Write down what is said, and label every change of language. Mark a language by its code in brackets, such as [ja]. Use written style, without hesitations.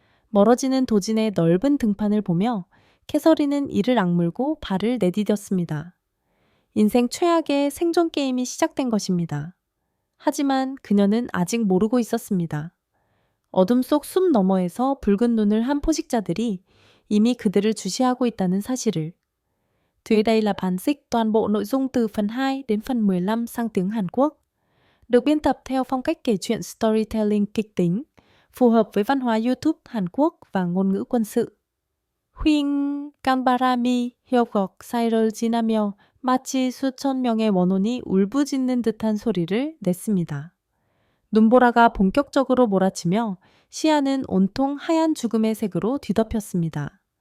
[ko] 멀어지는 도진의 넓은 등판을 보며 캐서린은 이를 악물고 발을 내디뎠습니다. 인생 최악의 생존 게임이 시작된 것입니다. 하지만 그녀는 아직 모르고 있었습니다. 어둠 속 숲 너머에서 붉은 눈을 한 포식자들이 이미 그들을 주시하고 있다는 사실을. [vi] Dưới đây là bản dịch toàn bộ nội dung từ phần 2 đến phần 15 sang tiếng Hàn Quốc. Được biên tập theo phong cách kể chuyện storytelling kịch tính, phù hợp với văn hóa YouTube Hàn Quốc và ngôn ngữ quân sự. [ko] 휘잉 깜바람이 협곡 사이를 지나며 마치 수천 명의 원혼이 울부짖는 듯한 소리를 냈습니다. 눈보라가 본격적으로 몰아치며 시야는 온통 하얀 죽음의 색으로 뒤덮였습니다.